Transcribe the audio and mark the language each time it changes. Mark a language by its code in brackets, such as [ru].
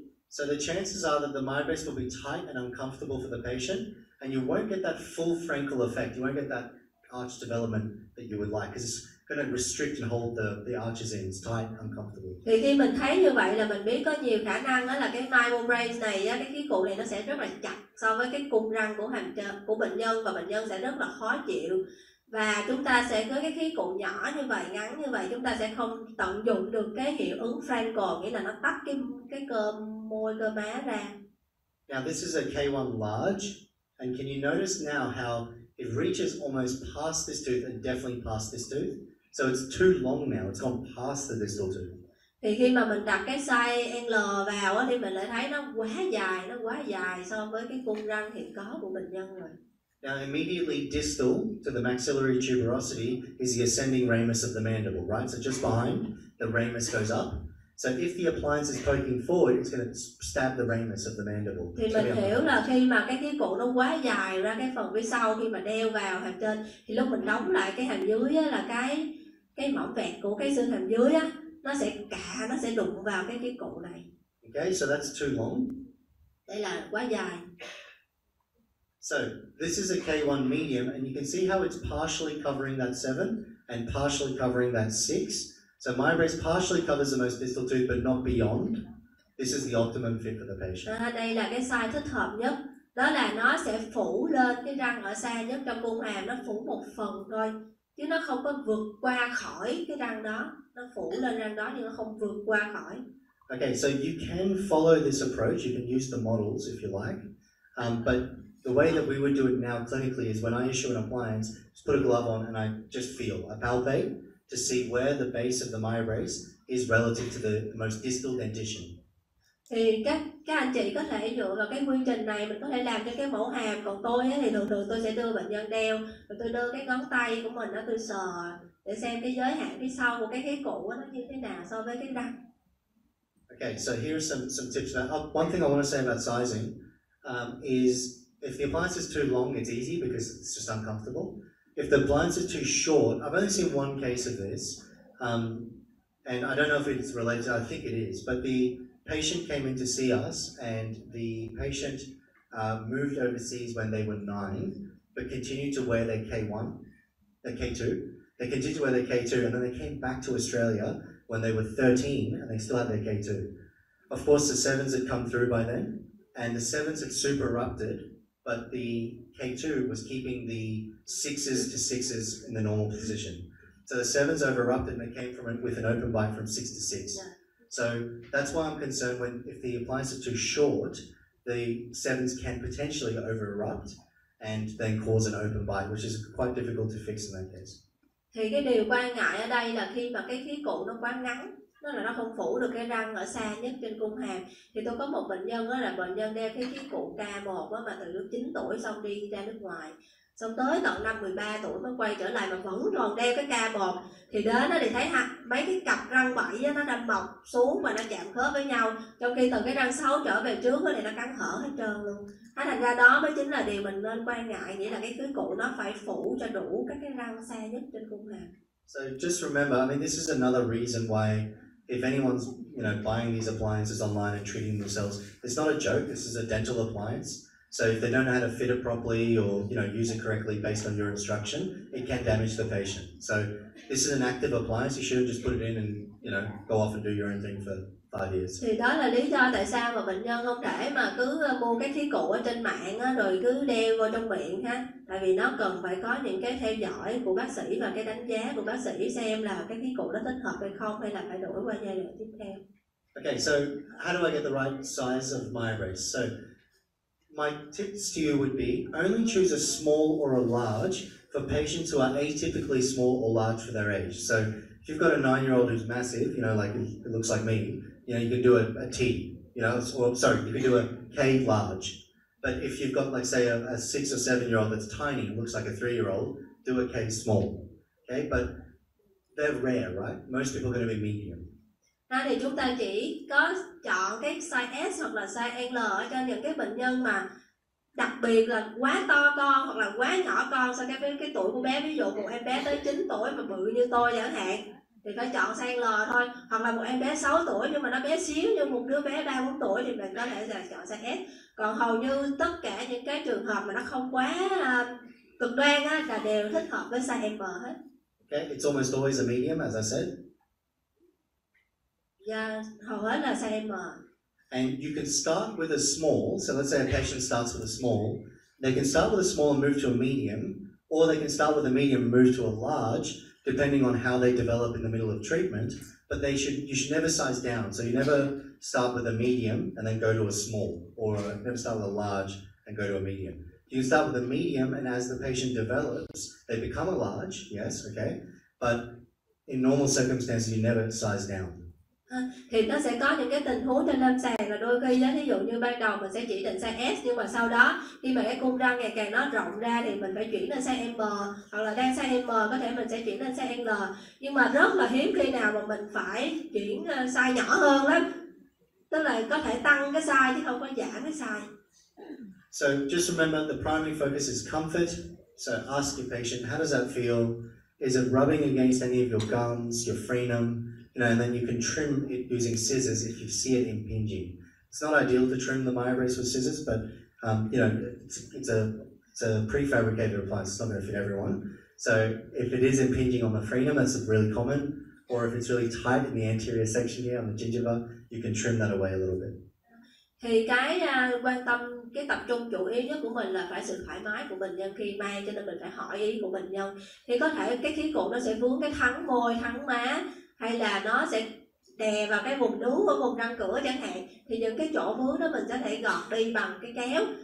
[en] So the chances are that the Myobrace will be tight and uncomfortable for the patient, and you won't get that full Frankel effect. You won't get that arch development that you would like, because it's going to restrict and hold the arches in. It's tight, uncomfortable. [vi] Thì khi mình thấy như vậy là mình biết có nhiều khả năng đó là cái Myobrace này á, cái khí cụ này nó sẽ rất là chặt so với cái cung răng của của bệnh nhân, và bệnh nhân sẽ rất là khó chịu. Và chúng ta sẽ có cái khí cụ nhỏ như vậy, ngắn như vậy, chúng ta sẽ không tận dụng được cái hiệu ứng Frankel, nghĩa là nó tách cái cơ môi, cơ má ra. [en] Now this is a K1 large, and can you notice now how it reaches almost past this tooth and definitely past this tooth? So it's too long now, it's gone past the distal tooth. [vi] Thì khi mà mình đặt cái size L vào á, thì mình lại thấy nó quá dài so với cái cung răng hiện có của bệnh nhân rồi. [en] Now immediately distal to the maxillary tuberosity is the ascending ramus of the mandible, right? So just behind, the ramus goes up. So if the appliance is poking forward, it's going to stab the ramus of the mandible. [vi] Thì mình hiểu là khi mà cái khí cụ nó quá dài ra cái phần phía sau khi mà đeo vào hàm trên, thì lúc mình đóng lại cái hàm dưới á, là cái mỏng vẹt của cái xương hàm dưới á, nó sẽ đụng vào cái khí cụ này. [en] Okay, so that's too long. [vi] Đây là quá dài. [en] So this is a K1 medium, and you can see how it's partially covering that 7 and partially covering that 6. So Myobrace partially covers the most distal tooth, but not beyond. This is the optimum fit for the patient. [vi] Đây là cái size thích hợp nhất. Đó là nó sẽ phủ lên cái răng ở xa nhất trong cung hàm, nó phủ một phần thôi, chứ nó không có vượt qua khỏi cái răng đó. Nó phủ lên răng đó nhưng nó không vượt qua khỏi. [en] Okay, so you can follow this approach. You can use the models if you like, but the way that we would do it now clinically is when I issue an appliance, just put a glove on and I just feel, I palpate to see where the base of the Myobrace is relative to the most distal dentition. [vi] Thì các anh chị có thể dựa vào cái quy trình này, mình có thể làm cho cái mẫu hàm. Còn tôi thì thường tôi sẽ đưa bệnh nhân đeo, rồi tôi đưa cái ngón tay của mình tôi sờ để xem cái giới hạn phía sau của cái khí cụ nó như thế nào so với cái răng. [en] Okay, so here are some tips. One thing I want to say about sizing is if the appliance is too long, it's easy because it's just uncomfortable. If the appliance is too short, I've only seen one case of this, and I don't know if it's related, I think it is, but the patient came in to see us, and the patient moved overseas when they were 9, but continued to wear their K1, their K2. They continued to wear their K2, and then they came back to Australia when they were 13, and they still had their K2. Of course, the 7s had come through by then, and the 7s had super erupted, but the K2 was keeping the 6s to 6s in the normal position. So the 7s over-erupted, and they came from it with an open bite from 6 to 6. Yeah. So that's why I'm concerned if the appliance is too short, the 7s can potentially over-erupt and then cause an open bite, which is quite difficult to fix in that case. [vi] Thì cái điều quan ngại ở đây là khi mà cái khí cụ nó quá ngắn, nó không phủ được cái răng ở xa nhất trên cung hàm. Thì tôi có một bệnh nhân đó là bệnh nhân đeo cái khí cụ K1 đó, mà từ lúc 9 tuổi xong đi ra nước ngoài, xong tới tận năm 13 tuổi mới quay trở lại mà vẫn còn đeo cái K1. Thì đến đó thì thấy mấy cái cặp răng 7 nó đâm mọc xuống và nó chạm khớp với nhau, trong khi từ cái răng 6 trở về trước thì nó cắn hở hết trơn luôn. Thành ra đó mới chính là điều mình nên quan ngại, nghĩa là cái khí cụ nó phải phủ cho đủ các cái răng xa nhất trên cung hàm. [en] So just remember, I mean, this is another reason why if anyone's buying these appliances online and treating themselves, it's not a joke. This is a dental appliance. So if they don't know how to fit it properly or use it correctly based on your instruction, it can damage the patient. So this is an active appliance. You shouldn't just put it in and go off and do your own thing for 5 years. [vi] Thì đó là lý do tại sao mà bệnh nhân không thể mà cứ mua cái khí cụ ở trên mạng á, rồi cứ đeo vào trong miệng ha. Tại vì nó cần phải có những cái theo dõi của bác sĩ và cái đánh giá của bác sĩ xem là cái khí cụ nó thích hợp hay không, hay là phải đổi qua giai đoạn tiếp theo. [en] Okay, so how do I get the right size of Myobrace? So my tips to you would be only choose a small or a large for patients who are atypically small or large for their age. So if you've got a 9-year-old who's massive, like it looks like me, you can do a T, or sorry, you can do a K large. But if you've got, like, say, a 6 or 7-year-old that's tiny, it looks like a 3-year-old, do a K small. Okay, but they're rare, right? Most people are going to be medium. [vi] Thì chúng ta chỉ có chọn cái size S hoặc là size L cho những cái bệnh nhân mà đặc biệt là quá to con hoặc là quá nhỏ con so với cái tuổi của bé. Ví dụ một em bé tới 9 tuổi mà bự như tôi chẳng hạn thì phải chọn size L thôi. Hoặc là một em bé 6 tuổi nhưng mà nó bé xíu như một đứa bé 3-4 tuổi thì mình có thể là chọn size S. Còn hầu như tất cả những cái trường hợp mà nó không quá cực đoan á, là đều thích hợp với size M hết. [en] Okay, it's almost always a medium, as I said. [vi] Yeah, hầu hết là size M. [en] And you can start with a small. So let's say a patient starts with a small. They can start with a small and move to a medium, or they can start with a medium and move to a large, depending on how they develop in the middle of treatment. But you should never size down. So you never start with a medium and then go to a small, or never start with a large and go to a medium. You can start with a medium, and as the patient develops, they become a large, yes, okay, but in normal circumstances, you never size down. [vi] Thì nó sẽ có những cái tình huống trên lâm sàng là đôi khi đó, ví dụ như ban đầu mình sẽ chỉ định size S, nhưng mà sau đó khi mà cái cung răng ngày càng nó rộng ra thì mình phải chuyển lên size M, hoặc là đang size M có thể mình sẽ chuyển lên size L. Nhưng mà rất là hiếm khi nào mà mình phải chuyển size nhỏ hơn lắm, tức là có thể tăng cái size chứ không có giảm cái size. [en] So just remember, the primary focus is comfort. So ask your patient, how does that feel? Is it rubbing against any of your gums, your frenum? And then you can trim it using scissors if you see it impinging. It's not ideal to trim the Myobrace with scissors, but it's a prefabricated appliance. It's not going to fit everyone. So if it is impinging on the frenum, that's really common. Or if it's really tight in the anterior section here on the gingiva, you can trim that away a little bit. [vi] Thì cái quan tâm, cái tập trung chủ yếu nhất của mình là phải sự thoải mái của bệnh nhân khi may, cho nên mình phải hỏi ý của bệnh nhân. Thì có thể cái khí cụ nó sẽ vướng cái thắng môi, thắng má, hay là nó sẽ đè vào cái vùng nướu ở vùng răng cửa chẳng hạn, thì những cái chỗ vướng đó mình sẽ thể gọt đi bằng cái kéo.